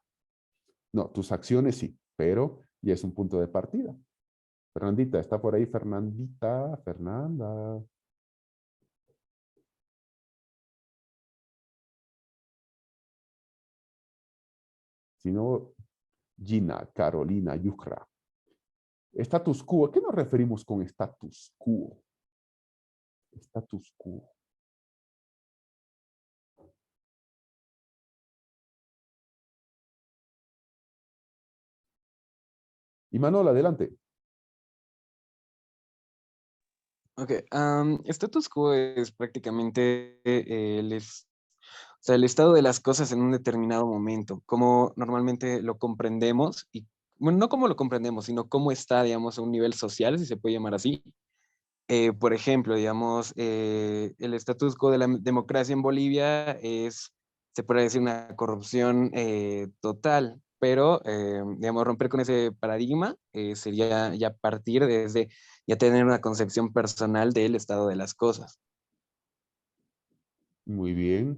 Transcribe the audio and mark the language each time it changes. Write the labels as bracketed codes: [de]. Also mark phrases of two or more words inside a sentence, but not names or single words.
[es] No, tus acciones sí, pero ya es un punto de partida. Fernandita, ¿está por ahí Fernandita? Fernanda. Si no, Gina, Carolina, Yucra. [la] Status quo. [es] ¿A qué nos referimos con [la] status quo? Status quo. [es] Y Manuel, adelante. Ok, [la] status quo [es] es prácticamente o sea, el estado de las cosas en un determinado momento, como normalmente lo comprendemos y, bueno, no como lo comprendemos, sino cómo está, digamos, a un nivel social, si se puede llamar así. Por ejemplo, digamos, el [la] status quo [es] de la democracia en Bolivia es, se puede decir, una corrupción total. pero, digamos, romper con ese paradigma sería ya partir desde ya tener una concepción personal del estado de las cosas. Muy bien.